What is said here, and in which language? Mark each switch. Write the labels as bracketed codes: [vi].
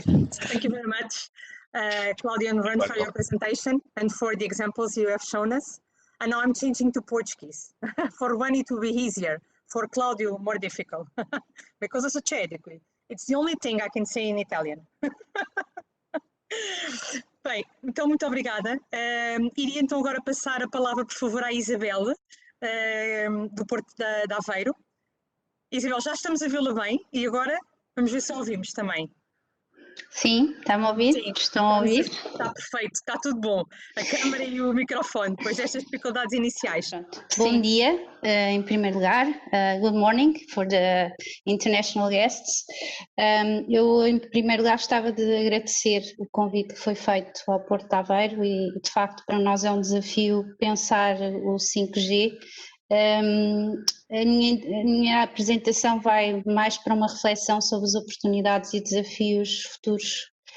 [en] Thank you very much, Claudio and Ron, for your presentation and for the examples you have shown us. And now I'm changing to Portuguese. For one, it will be easier. For Claudio, more difficult. Because [pt] eu sou cético. [en] It's the only thing I can say in Italian. [pt] Bem, então muito obrigada. Iria então agora passar a palavra, por favor, à Isabel, do Porto de Aveiro. Isabel, já estamos a vê-la bem e agora vamos ver se a ouvimos também. Sim, está-me a ouvir? Sim, Estão a ouvir? Está perfeito, está tudo bom. A câmara e o microfone, depois destas dificuldades iniciais. Bom dia, em primeiro lugar. [en] Good morning for the international guests. [pt] Eu, em primeiro lugar, gostava de agradecer o convite que foi feito ao Porto de Aveiro e, de facto, para nós é um desafio pensar o 5G. A minha apresentação vai mais para uma reflexão sobre as oportunidades e desafios futuros